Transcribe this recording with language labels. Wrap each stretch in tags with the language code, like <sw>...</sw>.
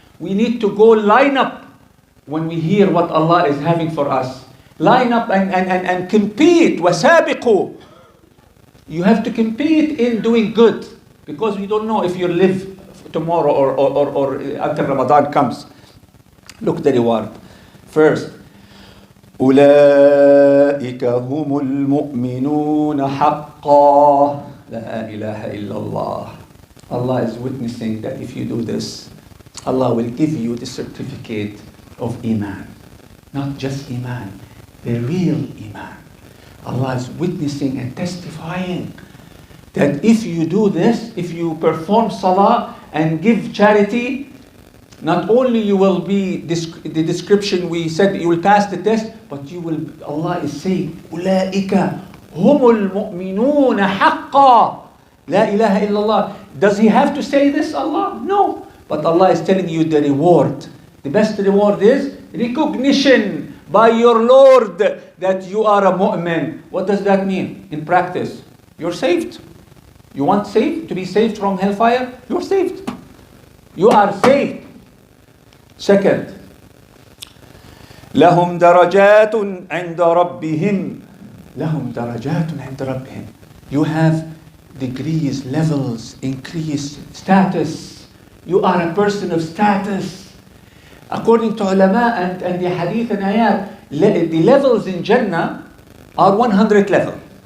<en>We need to go line up when we hear what Allah is having for us. Line up and compete.</en> <ar>وَسَابِقُوا.</ar> <en>You have to compete in doing good, because we don't know if you live tomorrow or until Ramadan comes. Look the reward. First,</en> <ar>أولئك هم المؤمنون حقا لا إله إلا الله.</ar> <en>Allah is witnessing that if you do this, Allah will give you the certificate of Iman. Not just Iman, the real Iman. Allah is witnessing and testifying that if you do this, if you perform salah and give charity, not only you will be the description we said, you will pass the test, but you will, Allah is saying,</en> <ar>أولئك هم المؤمنون حقا لا إله إلا الله.</ar> <en>Does He have to say this, Allah? No. But Allah is telling you the reward. The best reward is recognition by your Lord that you are a mu'min. What does that mean in practice? You're saved. You want to be saved from hellfire? You're saved. You are saved. Second,</en> <ar>لهم درجات عند ربهم. لهم درجات عند ربهم.</ar> <en>You have degrees, levels, increased status. You are a person of status. According to ulama and the hadith and ayat, the levels in Jannah are 100 level.</en>